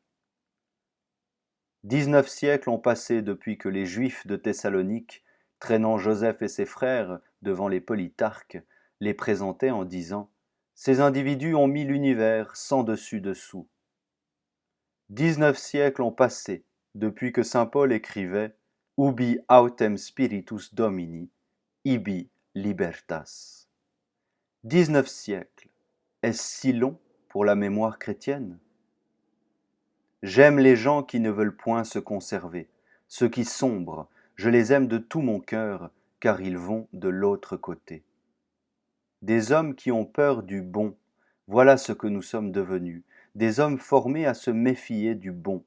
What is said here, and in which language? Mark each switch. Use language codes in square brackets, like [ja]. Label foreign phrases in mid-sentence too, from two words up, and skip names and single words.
[fr] 19 siècles ont passé depuis que les Juifs de Thessalonique, traînant Joseph et ses frères devant les politarques, les présentaient en disant « Ces individus ont mis l'univers sans dessus-dessous ». 19 siècles ont passé depuis que saint Paul écrivait « [la] Ubi autem spiritus Domini, ibi libertas ». [fr] 19 siècles, est-ce si long pour la mémoire chrétienne? J'aime les gens qui ne veulent point se conserver, ceux qui sombrent, je les aime de tout mon cœur, car ils vont de l'autre côté. Des hommes qui ont peur du bon, voilà ce que nous sommes devenus, des hommes formés à se méfier du bon.